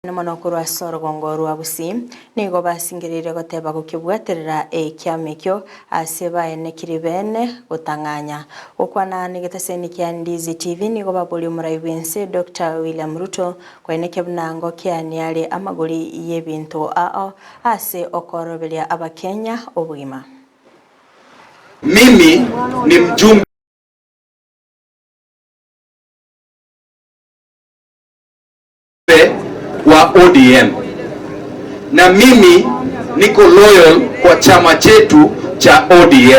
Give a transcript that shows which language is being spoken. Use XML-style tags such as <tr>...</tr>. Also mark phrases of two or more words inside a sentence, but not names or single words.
<guz>N'amanokuru asorogongo rwa Gusii nigo basingirire goteba gukibwaterera ekyamekyo aseba enekiri bene gutanganya okwana nigetaseni kya Ndizi TV nigo babuli muraibense Dr. William Ruto kwa eneke bunango kya niale amaguri y'ebintu ase okorobelia abakenya obugima.</guz> <sw>Mimi ni mjumbe wa ODM na mimi niko loyal kwa chama chetu cha ODM.</sw>